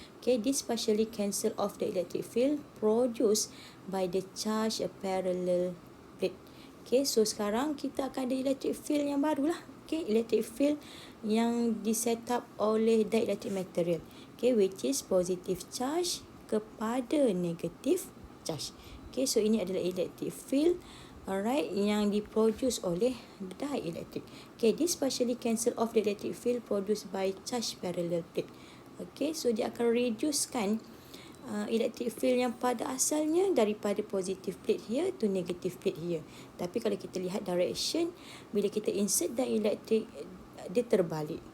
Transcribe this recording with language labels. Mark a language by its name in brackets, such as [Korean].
[English] Okay, this partially cancel off the electric field produced by the charged parallel plate. [Malay] Okay, so sekarang kita akan ada electric field yang baru lah. Okay, electric field yang di set up oleh dielectric material. [English] Okay, which is positive charge kepada negative charge. [Malay] Okay, so ini adalah electric field, alright, yang diproduce oleh dielectric. [English] Okay, this partially cancel off the electric field produced by charged parallel plate. [Malay] Okay, so dia akan reducekan electric field yang pada asalnya daripada positive plate here to negative plate here. Tapi kalau kita lihat direction, bila kita insert dielectric, dia terbalik.